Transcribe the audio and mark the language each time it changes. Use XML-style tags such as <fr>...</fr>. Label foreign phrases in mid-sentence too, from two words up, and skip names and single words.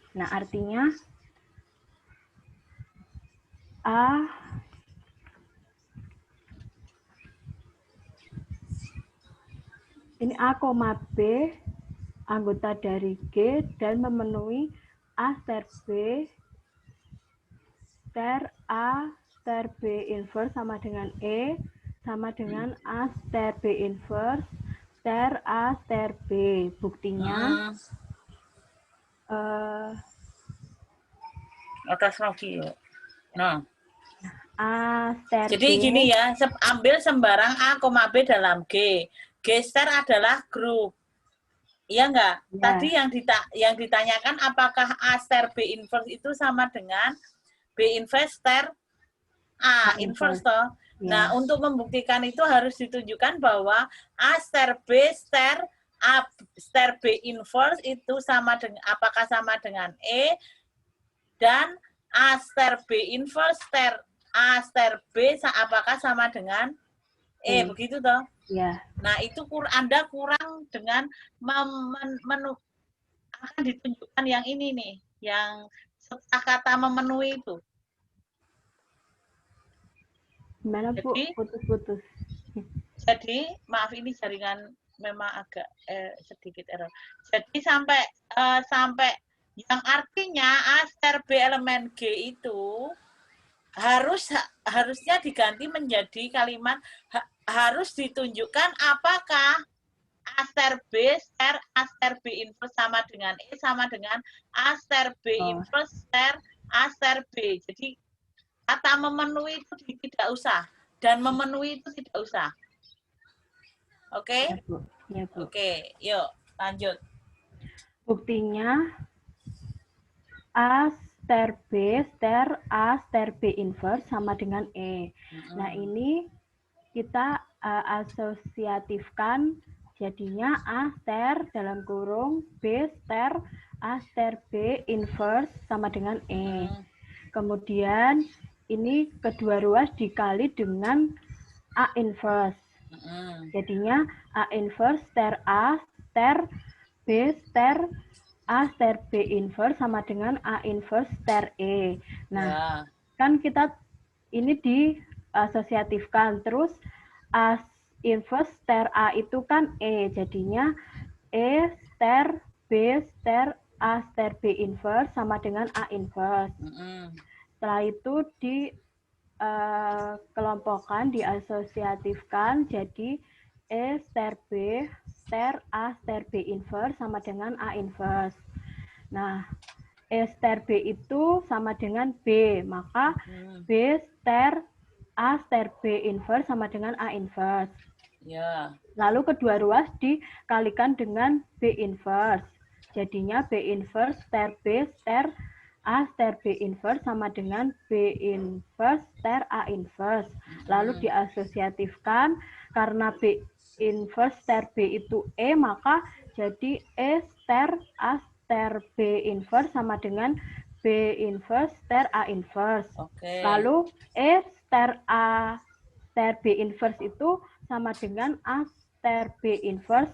<id>Nah, artinya ini A, B anggota dari G dan memenuhi A star B star A star B inverse sama dengan E sama dengan A star B inverse star A star B. Buktinya Atas lagi ya. Nah. A star Jadi B. gini ya, ambil sembarang A, B dalam G. G star adalah grup. Iya enggak? Ya. Tadi yang ditanyakan apakah A star B inverse itu sama dengan B inverse star A inverse toh. Ya. Nah, untuk membuktikan itu harus ditunjukkan bahwa A star B star A star B inverse itu sama dengan apakah sama dengan E dan A star B inverse star A star B apakah sama dengan E, begitu toh? Ya. Nah, itu Anda kurang dengan akan ditunjukkan yang ini nih, yang setelah kata memenuhi itu. Gimana, Bu? Jadi, Putus-putus. Jadi, maaf ini jaringan memang agak sedikit error. Jadi sampai yang artinya A ster B elemen G itu harusnya diganti menjadi kalimat harus ditunjukkan apakah A ster B inverse sama dengan E sama dengan A ster B inverse A ster B. Jadi kata memenuhi itu tidak usah dan memenuhi itu tidak usah. Oke? Ya, Bu. Ya, Bu. Oke, yuk lanjut. Buktinya A ster B ster A ster B inverse sama dengan E. Nah, ini kita asosiatifkan jadinya A ster dalam kurung B ster A ster B inverse sama dengan E. Kemudian ini kedua ruas dikali dengan A inverse. Jadinya A inverse ster A ster B ster A ster B inverse sama dengan A inverse ster E. Nah, kan kita ini diasosiatifkan. Terus A inverse ster A itu kan E. Jadinya E ster B ster A ster B inverse sama dengan A inverse. Setelah itu dikelompokkan, diasosiatifkan jadi E ster B ster A ster B inverse sama dengan A inverse. Nah, E ster B itu sama dengan B, maka B ster A ster B inverse sama dengan A inverse. Ya. Lalu kedua ruas dikalikan dengan B inverse. Jadinya B inverse ster B ster A ster B inverse sama dengan B inverse ster A inverse. Lalu diasosiatifkan, karena B inverse ster B itu E, maka jadi E ster A ster B inverse sama dengan B inverse ster A inverse. Oke. Lalu E ster A ster B inverse itu sama dengan A ster B inverse.</id>